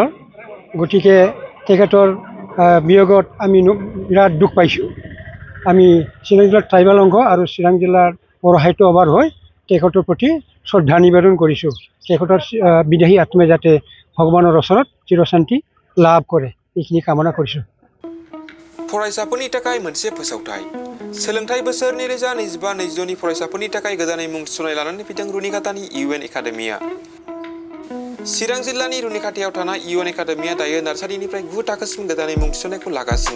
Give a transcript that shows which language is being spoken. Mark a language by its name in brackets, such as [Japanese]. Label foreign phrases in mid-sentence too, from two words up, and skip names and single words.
[Assamese] গতিকে তেখেতৰ বিয়োগত আমি বিৰাট দুখ পাইছোঁ। আমি চিৰাং জিলাৰ ট্ৰাইবেল অংশ আৰু চিৰাং জিলাৰ বড়ো সাহিত্য সভাৰ হৈ তেখেতৰ প্ৰতি শ্ৰদ্ধা নিবেদন কৰিছোঁ। তেখেতৰ বিদেহী আত্মাই যাতে ভগৱানৰ ওচৰত চিৰশান্তি লাভ কৰে, এইখিনি কামনা কৰিছোঁ। [Bodo] फरायसाफोरनि थाखाय मोनसे फोसावथाय। सोलोंथाइ बोसोर 2025-2026 फरायसाफोरनि थाखाय गोदानै मुं थिसननाय लानानै फैदों रुनिकाटानि इउएन एकाडेमिया। चिरां जिल्लानि रुनिकाटायाव थानाय इउएन एकाडेमिया दायो नार्सारिनिफ्राय 9 थाखोसिम गोदानै मुं थिसननायखौ लागासिनो।